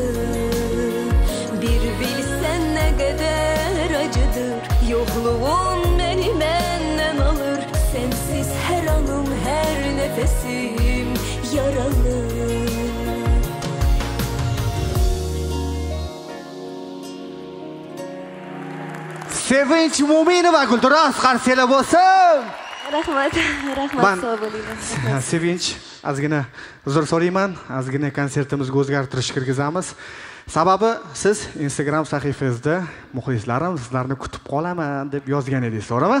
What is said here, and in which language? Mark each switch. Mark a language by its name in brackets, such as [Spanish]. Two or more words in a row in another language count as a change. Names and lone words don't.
[Turkish] Bir bilsen ne kadar acıdır yokluğun beni benden alır. Sensiz her anım her nefesim yaralı. [Uzbek] Sevinç Mo'minova Gulduros qarsiylar bo'lsin. Rahmat, sog' bo'linglar. Sevinç, ozgina uzr so'rayman, ozgina konsertimizga o'zgartirish kirgizamiz. Sababi siz Instagram sahifangizda muxlislarim sizlarni kutib qolaman deb yozgan edingiz, to'g'rimi?